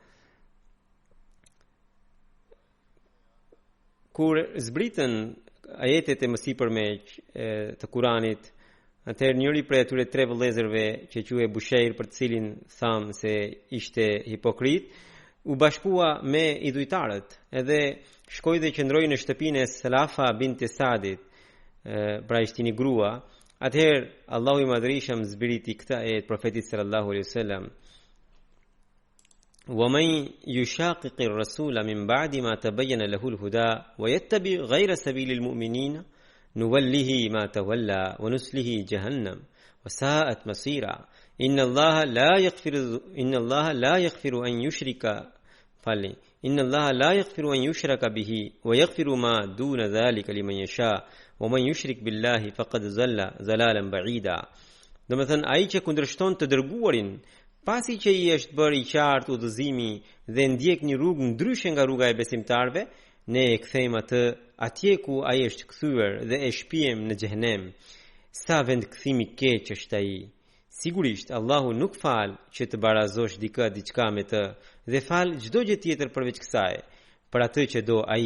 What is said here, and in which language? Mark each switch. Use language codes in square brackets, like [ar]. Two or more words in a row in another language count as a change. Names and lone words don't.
[sq] Kur zbritën ajetet e mësipërme të Kuranit, atëherë njëri prej atyre tre vëllezërve që quhej Busheir, për të cilin thamë se ishte hipokrit, u bashkua me idhujtarët, edhe shkoi dhe qëndroi në shtëpinë e Salafa bint Sadit, pra ishte një grua. Atëherë Allahu i Madhrishëm zbriti këtë ajet profetit sallallahu alaihi wasallam: [ar] وَمَنْ يُشَاقِقِ الرَّسُولَ مِنْ بَعْدِ مَا تَبَيَّنَ لَهُ الْهُدَى وَيَتَّبِعْ غَيْرَ سَبِيلِ الْمُؤْمِنِينَ نُوَلِّهِ مَا تَوَلَّى وَنُصْلِهِ جَهَنَّمَ وَسَاءَتْ مَصِيرًا إِنَّ اللَّهَ لَا يَغْفِرُ أَنْ يُشْرَكَ بِهِ وَيَغْفِرُ مَا دُونَ ذَلِكَ لِمَنْ يَشَاءُ وَمَنْ يُشْرِكْ بِاللَّهِ فَقَدْ ضَلَّ ضَلَالًا بَعِيدًا. [sq] Domethënë ai që kundërshton të dërguarin pasi që i është bërë i qartë udhëzimi dhe ndjek një rrugë ndryshe nga rruga e besimtarve, ne e kthejmë atë atje ku ai është kthyer dhe e shpijem në xhehenem. Sa vend kthimi keq është ai. Sigurisht Allahu nuk fal që të barazosh diçka me të dhe fal çdo gjë tjetër përveç kësaj, për atë që do ai.